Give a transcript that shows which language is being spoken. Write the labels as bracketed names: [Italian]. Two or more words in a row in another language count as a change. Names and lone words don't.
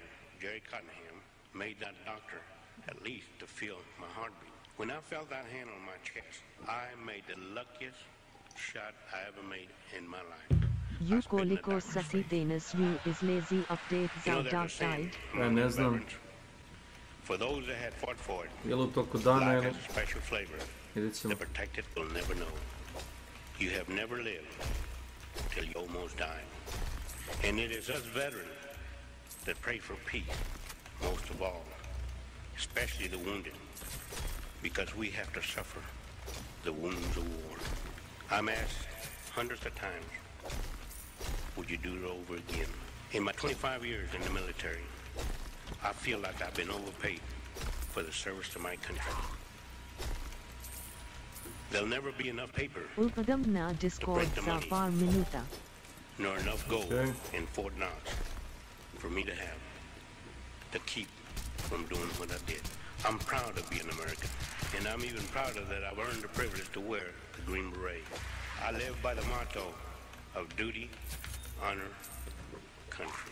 [English] Jerry Cottenham made that doctor at least to feel my heartbeat. When I felt that hand on my chest, I made the luckiest shot I ever made in my life. You koliko sasi denas you is lazy update za dark side. [Croatian] Ja ne znam. [English] For those that had fought for it, [Croatian] Je li u toku dana [English] life [Croatian] ili? [English] has a special flavor. [Croatian] Vidjet [English] The [Croatian] ćemo. [English] protected will never know. You have never lived till you almost died. And it is us veterans that pray for peace, most of all, especially the wounded, because we have to suffer the wounds of war. I'm asked hundreds of times, would you do it over again? In my 25 years in the military, I feel like I've been overpaid for the service to my country. There'll never be enough paper [Croatian] Ulpadam na Discord za par minuta. [English] nor enough gold Okay. in Fort Knox for me to have to keep from doing what I did. I'm proud to be an American, and I'm even prouder that I've earned the privilege to wear the Green Beret. I live by the motto of duty, honor, country.